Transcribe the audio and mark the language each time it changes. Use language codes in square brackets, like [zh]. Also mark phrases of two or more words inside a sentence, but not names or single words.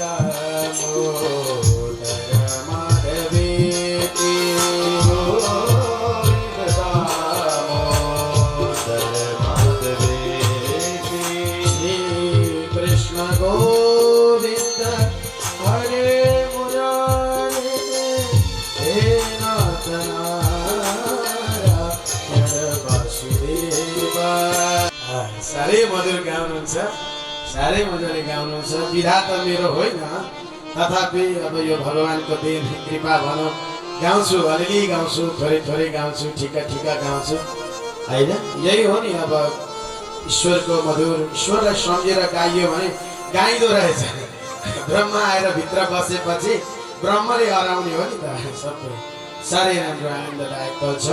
[sa] दामोदर माधवेति गोविंद दामोदर माधवेति श्री कृष्ण गोविंद हरे मुरारे हे नाथ नारायण वासुदेव। [ne] साह्रै मधुर गाउनुहुन्छ साह्रै मजाले गाउनुहुन्छ विधा त मेरो होइन तथापि अब यो भगवानको देन कृपा भनौँ गाउँछु अलिअलि गाउँछु थोरै थोरै गाउँछु ठिका ठिका गाउँछु होइन यही हो नि अब ईश्वरको मधुर ईश्वरलाई सम्झेर गाइयो भने गाइदो रहेछ ब्रह्मा आएर भित्र बसेपछि ब्रह्मले हराउने हो नि त सबै साह्रै राम्रो आनन्ददायक पल छ।